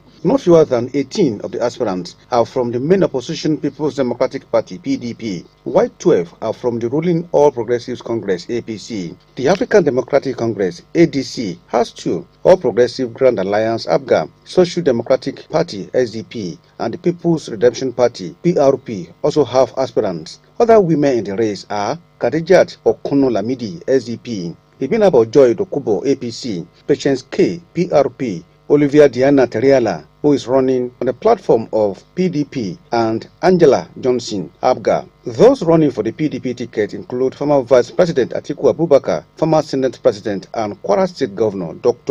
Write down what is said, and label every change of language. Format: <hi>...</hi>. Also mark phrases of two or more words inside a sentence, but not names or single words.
<en>Not fewer than 18 of the aspirants are from the main opposition People's Democratic Party (PDP), while 12 are from the ruling All Progressives Congress (APC). The African Democratic Congress (ADC) has 2, All Progressive Grand Alliance (APGA), Social Democratic Party (SDP), and the People's Redemption Party (PRP) also have aspirants. Other women in the race are Khadijat Okono Lamidi (SDP), Ibinabo Joy Dokubo (APC), Patience K (PRP), Olivia Diana Teriala, who is running on the platform of PDP, and Angela Johnson, APGA. Those running for the PDP ticket include former Vice President Atiku Abubakar, former Senate President and Kwara State Governor Dr.</en>